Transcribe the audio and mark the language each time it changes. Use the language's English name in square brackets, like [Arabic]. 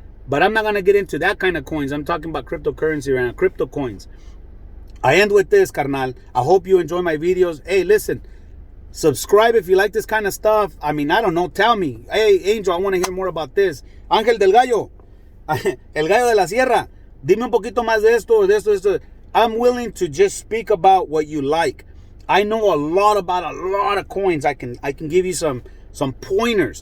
[English] But I'm not going to get into that kind of coins. I'm talking about cryptocurrency right now, crypto coins. I end with this, carnal. I hope you enjoy my videos. Hey, listen, subscribe if you like this kind of stuff. I mean, I don't know. Tell me. Hey, Angel, I want to hear more about this. [Spanish] Ángel del Gallo. El Gallo de la Sierra. Dime un poquito más de esto. [English] I'm willing to just speak about what you like. I know a lot about a lot of coins. I can give you some pointers.